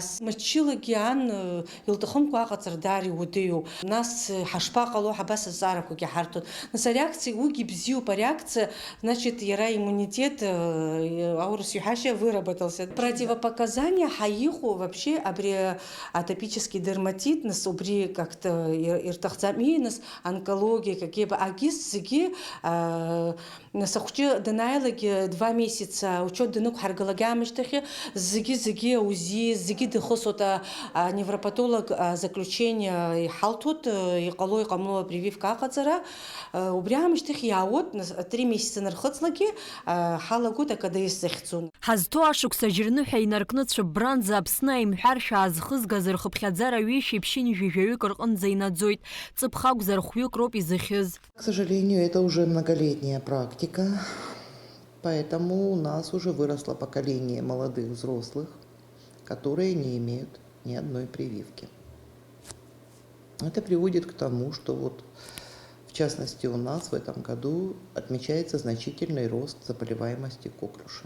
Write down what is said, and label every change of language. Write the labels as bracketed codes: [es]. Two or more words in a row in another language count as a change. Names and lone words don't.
[ab] Мчылагьы ан илҭахымкәа аҟаҵара даара иуадаҩуп. Нас ҳашԥаҟало, абас азҵаарақәагьы ҳарҭоит. Нас ареакциа уигьы бзиоуп, ареакциа, значит, иара иммунитет, аурыс иҳәашьа, выработался. Противопоказания ҳаиҟоу вообще абри атопический дерматит, нас убри как-то ирҭахӡами, нас [ru] онкология, какие-бы [ab] агис зегьы нас ахәҷы данааилагьы [ru] 2 месяца учет [ab] данықәҳаргылак аамышьҭахьы зегьы аузи, зегьы дихысуеит [ru] невропатолог заключение [ab] иҳалҭоит, иҟало иҟамло апрививка аҟаҵара, убри аамышьҭахь иаауеит, 3 месяца нархыҵлагьы ҳалагоит акадаис захьӡу. Ҳазҭоу ашықәса џьырныҳәа инаркны цәыббранӡа Аԥсны аимҳәар шаазхызгаз рхыԥхьаӡара ҩышьеи ԥшьыни жәаҩаҩык рҟынӡа инаӡоит. Ҵыԥх акәзар хәҩык роуп изыхьыз. [ru] К сожалению, это уже многолетняя практика, поэтому у нас уже выросло поколение молодых взрослых, которые не имеют ни одной прививки. Это приводит к тому, что вот, в частности, у нас в этом году отмечается значительный рост заболеваемости коклюшем.